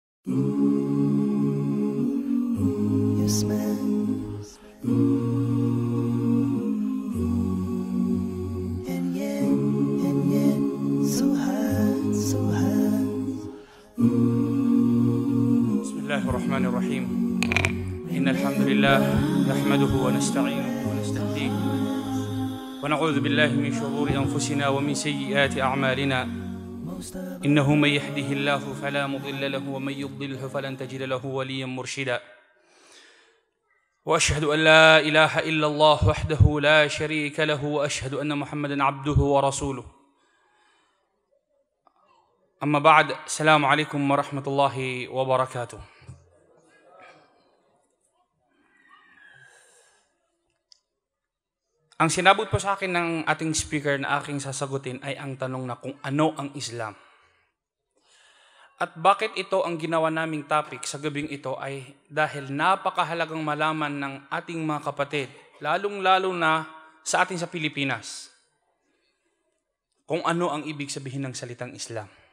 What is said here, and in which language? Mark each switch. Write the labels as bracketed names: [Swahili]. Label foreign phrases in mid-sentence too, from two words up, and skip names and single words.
[Arabic] Yes, man. And yet, so high, so high. بسم الله الرحمن الرحيم. إن الحمد لله نحمده ونستعينه ونستهديه ونعوذ بالله من شرور أنفسنا ومن سيئات أعمالنا. إنه من يهده الله فلا مضل له ومن يضلله فلن تجد له وليا مرشدا. وأشهد أن لا إله إلا الله وحده لا شريك له وأشهد أن محمدا عبده ورسوله. أما بعد، السلام عليكم ورحمة الله وبركاته. [Filipino] Ang sinabot po sa akin ng ating speaker na aking sasagutin ay ang tanong na kung ano ang Islam. At bakit ito ang ginawa naming topic sa gabing ito ay dahil napakahalagang malaman ng ating mga kapatid, lalong-lalo na sa atin sa Pilipinas, kung ano ang ibig sabihin ng salitang Islam.